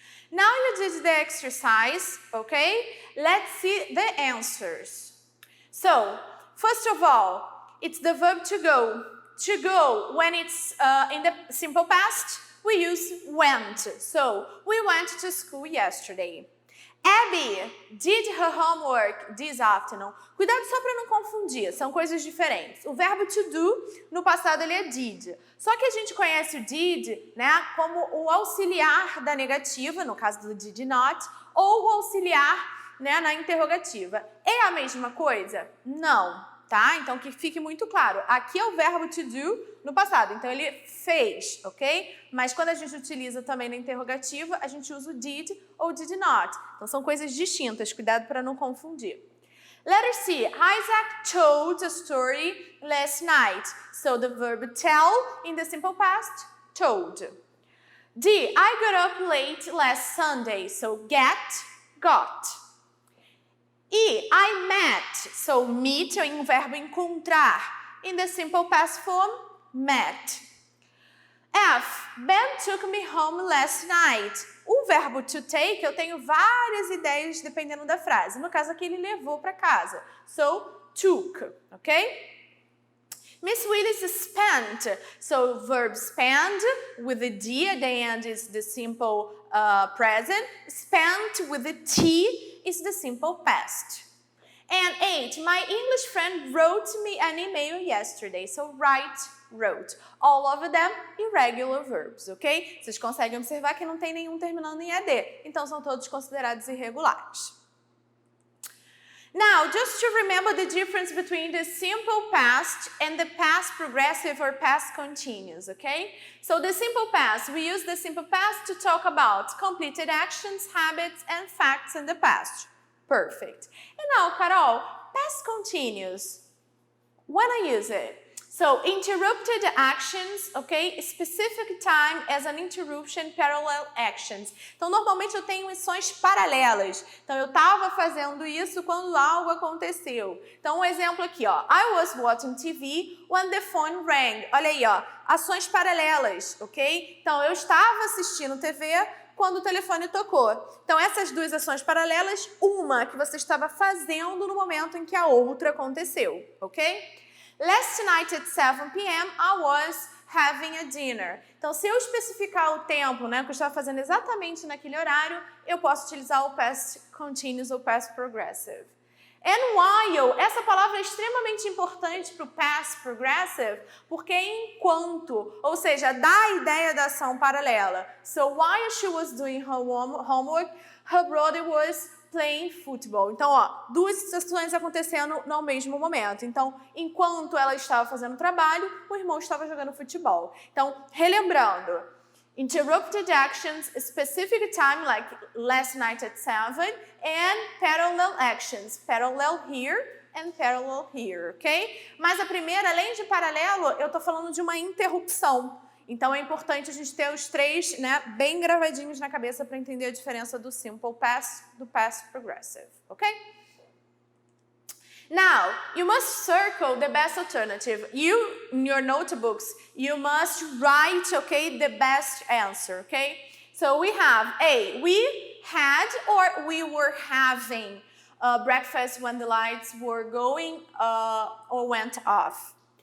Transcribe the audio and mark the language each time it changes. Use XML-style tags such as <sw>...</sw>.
<en>Now you did the exercise, okay? Let's see the answers. So, first of all, it's the verb to go. To go, when it's in the simple past, we use went. So, we went to school yesterday. Abby did her homework this afternoon.</en> <pt>Cuidado só para não confundir, são coisas diferentes. O verbo to do, no passado ele é did. Só que a gente conhece o did, né, como o auxiliar da negativa, no caso do did not, ou o auxiliar, né, na interrogativa. É a mesma coisa? Não. Tá? Então, que fique muito claro. Aqui é o verbo to do no passado. Então, ele fez, ok? Mas quando a gente utiliza também na interrogativa, a gente usa o did ou did not. Então, são coisas distintas. Cuidado para não confundir.</pt> <en>Letter C. Isaac told a story last night. So, the verb tell in the simple past, told. D. I got up late last Sunday. So, get, got.</en> <pt>E,</pt> <en>I met, so meet</en> <pt>é um verbo encontrar.</pt> <en>In the simple past form, met. F, Ben took me home last night.</en> <pt>O verbo to take, eu tenho várias ideias dependendo da frase. No caso aqui, ele levou para casa.</pt> <en>So, took, ok? Miss Willis spent, so verb spend with the D at the end is the simple present. Spent with the T is the simple past. And 8, my English friend wrote me an email yesterday. So write, wrote. All of them irregular verbs, ok?</en> <pt>Vocês conseguem observar que não tem nenhum terminando em ED. Então são todos considerados irregulares.</pt> <en>Now, just to remember the difference between the simple past and the past progressive or past continuous, okay? So the simple past, we use the simple past to talk about completed actions, habits, and facts in the past. Perfect. And now, Carol, past continuous, when I use it? So, interrupted actions, okay? Specific time as an interruption, parallel actions.</en> <pt>Então, normalmente eu tenho ações paralelas. Então, eu estava fazendo isso quando algo aconteceu. Então, um exemplo aqui, ó.</pt> <en>I was watching TV when the phone rang.</en> <pt>Olha aí, ó. Ações paralelas, ok? Então, eu estava assistindo TV quando o telefone tocou. Então, essas duas ações paralelas, uma que você estava fazendo no momento em que a outra aconteceu, ok?</pt> <en>Last night at 7 p.m. I was having a dinner.</en> <pt>Então, se eu especificar o tempo, né, que eu estava fazendo exatamente naquele horário, eu posso utilizar o past continuous ou past progressive.</pt> <en>And while,</en> <pt>essa palavra é extremamente importante para o past progressive, porque é enquanto, ou seja, dá a ideia da ação paralela.</pt> <en>So, while she was doing her homework, her brother was playing football.</en> <pt>Então, ó, duas situações acontecendo no mesmo momento. Então, enquanto ela estava fazendo trabalho, o irmão estava jogando futebol. Então, relembrando,</pt> <en>interrupted actions, specific time like last night at 7, and parallel actions. Parallel here, and parallel here, ok?</en> <pt>Mas a primeira, além de paralelo, eu estou falando de uma interrupção. Então, é importante a gente ter os três, né, bem gravadinhos na cabeça para entender a diferença do simple past do past progressive, ok?</pt> <en>Now, you must circle the best alternative. In your notebooks, you must write, okay, the best answer, okay? So we have A, we had or we were having breakfast when the lights were going or went off.</en>